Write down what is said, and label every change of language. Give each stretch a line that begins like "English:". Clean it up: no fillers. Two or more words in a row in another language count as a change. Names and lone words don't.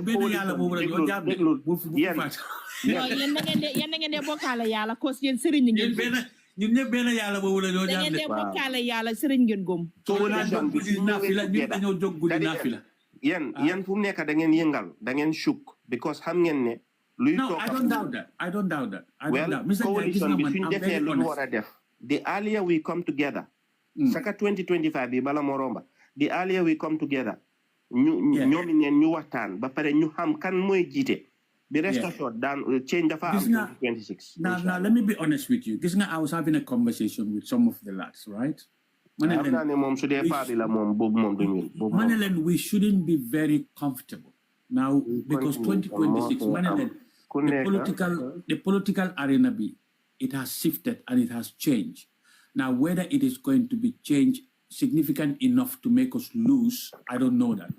Wolof: ben yalla bobu la ñoo japp yeen na ngeen de bokala yalla ko yeen serigne ngeen ñun ñepp ben yalla bobu la ñoo japp ngeen de bokala yalla serigne ngeen gom coalition bi na fi la ñu dañoo jog guddi na fi la yeen fu nekk da ngeen yëngal da ngeen
English: shook because
Wolof: xam ngeen ne luy
English: tok I don't doubt that Mr.
Wolof: Coalition bi suñ defee lu wara def
English: the earlier we come together
Wolof: saka 2025 bi bala mo romba
English: the earlier we come together
Wolof: ñoomi neen ñu waxtaan ba pare ñu xam kan mooy jiite
English: the rest assured
Wolof: dan change dafa am 2026
English: now let me be honest with you
Wolof: gis nga
English: I was having a conversation with some of the lads right
Wolof: mom su dee paa bi la mom bobu mom duñu
English: manelen we shouldn't be very comfortable now because 2026 manelen the political arena it has shifted and it has changed now whether it is going to be changed significant enough to make us lose, I don't know that.